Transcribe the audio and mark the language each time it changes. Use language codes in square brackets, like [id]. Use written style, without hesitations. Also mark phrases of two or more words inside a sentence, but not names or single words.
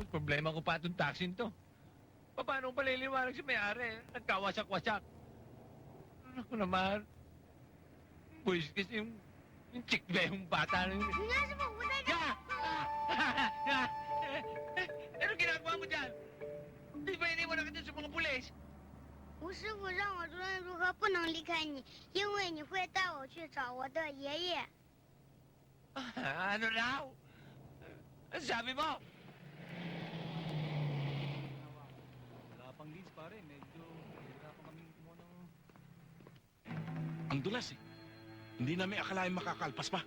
[tl] problema ko pa itong taxi to. Paano ko paliliwanag si may-ari? Nagkawasak-wasak. Ano ko naman? Boys, kasi yung chick ba yung bata na yun? [zh] 人家师傅，我在这。 [tl] Ano ginagawa mo dyan? Di ba iniwan na kita sa mga pulis? [zh] 吴师傅让我无论如何不能离开你，因为你会带我去找我的爷爷。 [tl] Ano raw? Ano sabi mo? Wala pang leads, pare. Medyo hirapan kami kumuha ng... Ang dulas eh. Hindi namin akalain makakalpas pa.